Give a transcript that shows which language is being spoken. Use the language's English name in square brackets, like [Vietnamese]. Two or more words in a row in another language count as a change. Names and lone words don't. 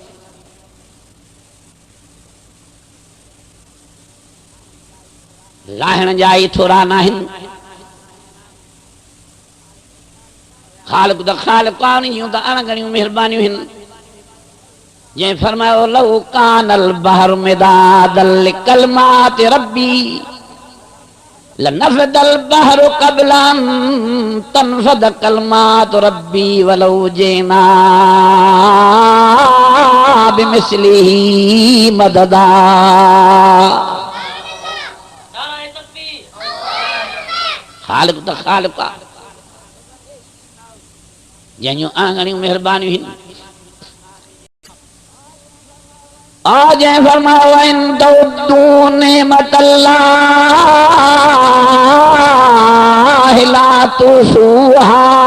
[Sindhi] लाहिण जा ई थोरा न आहिनि। ख़ालिक़ त ख़ालिक़ कान जूं त अणगणियूं महिरबानियूं आहिनि। जंहिं फरमायो [Arabic] لو كان البحر مدادا لكلمات ربي لنفد البحر قبل أن تنفد كلمات ربي ولو جئنا بمثله مددا. [Sindhi] ख़ालिक़ त ख़ालिक़ आहे जंहिंजूं अणगणियूं महिरबानियूं आहिनि। आज फरमाओ [Arabic] إن تعدوا نعمة الله لا تحصوها.